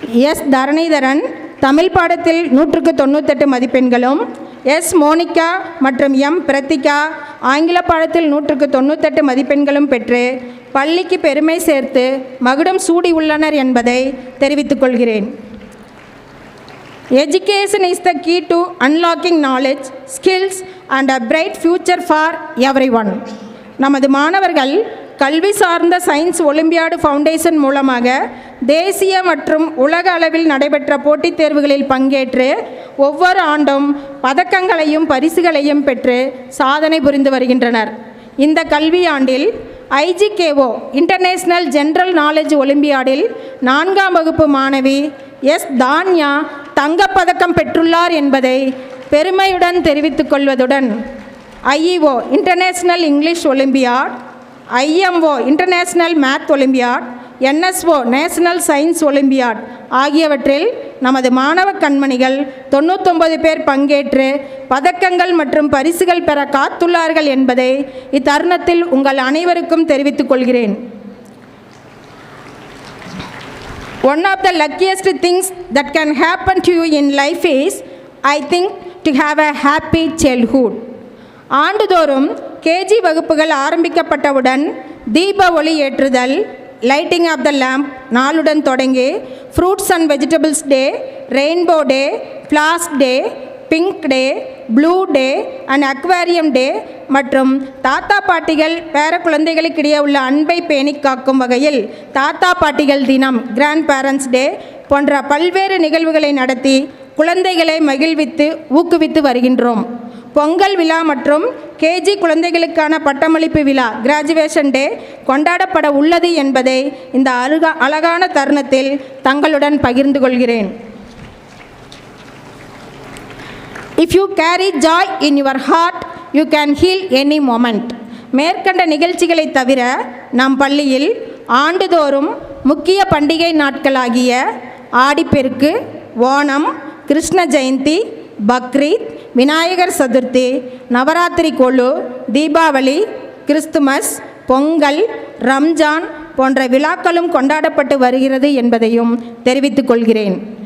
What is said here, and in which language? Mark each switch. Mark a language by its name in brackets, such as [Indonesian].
[Tamil] S Dharanidharan Tamil பாடத்தில் 100க்கு 98 மதிப்பெண்களும், S Monica மற்றும் எம் பிரத்திகா ஆங்கில பாடத்தில் 100க்கு 98 மதிப்பெண்களும் பெற்று பள்ளிக்கு பெருமை சேர்த்து மகுடம் சூடி உள்ளனர் என்பதை தெரிவித்துக் கொள்கிறேன். [English] Education is the key to unlocking knowledge, skills and a bright future for everyone. [Tamil] நமது மாணவர்கள் கல்வி சார்ந்த சயின்ஸ் ஒலிம்பியாடு ஃபவுண்டேஷன் மூலமாக தேசிய மற்றும் உலக அளவில் நடைபெற்ற போட்டித் தேர்வுகளில் பங்கேற்று ஒவ்வொரு ஆண்டும் பதக்கங்களையும் பரிசுகளையும் பெற்று சாதனை புரிந்து வருகின்றனர். இந்த கல்வியாண்டில் ஐஜிகேஓ இன்டர்நேஷ்னல் ஜெனரல் நாலேஜ் ஒலிம்பியாடில் 4ஆம் வகுப்பு மாணவி எஸ் தான்யா தங்கப்பதக்கம் பெற்றுள்ளார் என்பதை பெருமையுடன் தெரிவித்துக் கொள்வதுடன் IEO international English olympiad, IMO international math olympiad, NSO national science olympiad ஆகியவற்றில் நமது மாணவ கண்மணிகள் 99 பேர் பங்கேற்று பதக்கங்கள் மற்றும் பரிசுகள் பெற காத்துள்ளார்கள் என்பதை இத்தருணத்தில் உங்கள் அனைவருக்கும் தெரிவித்துக் கொள்கிறேன். [English] One of the luckiest things that can happen to you in life is, I think, to have a happy childhood. [Tamil] ஆண்டுதோறும் கேஜி வகுப்புகள் ஆரம்பிக்கப்பட்டவுடன் தீப ஒளி ஏற்றுதல், [English] lighting of the lamp [Tamil] நாளுடன் தொடங்கி fruits and vegetables day, rainbow day, flask day, pink day, blue day and aquarium டே மற்றும் தாத்தா பாட்டிகள் பேர குழந்தைகளுக்கிடையே உள்ள அன்பை பேணி காக்கும் வகையில் தாத்தா பாட்டிகள் தினம், [English] grandparents day [Tamil] போன்ற பல்வேறு நிகழ்வுகளை நடத்தி குழந்தைகளை மகிழ்வித்து ஊக்குவித்து வருகின்றோம். பொங்கல் விழா மற்றும் கேஜி குழந்தைகளுக்கான பட்டமளிப்பு விழா, கிராஜுவேஷன் டே கொண்டாடப்பட உள்ளது என்பதை இந்த அழகான தருணத்தில் தங்களுடன் பகிர்ந்து கொள்கிறேன். [English] If you carry joy in your heart, you can heal any moment. [Tamil] மேற்கண்ட நிகழ்ச்சிகளை தவிர நம் பள்ளியில் ஆண்டுதோறும் முக்கிய பண்டிகை நாட்களாகிய ஆடிப்பெருக்கு, ஓணம், கிருஷ்ண ஜெயந்தி, பக்ரீத், விநாயகர் சதுர்த்தி, நவராத்திரி கொலு, தீபாவளி, கிறிஸ்துமஸ், பொங்கல், ரம்ஜான் போன்ற விழாக்களும் கொண்டாடப்பட்டு வருகிறது என்பதையும் தெரிவித்துக் கொள்கிறேன்.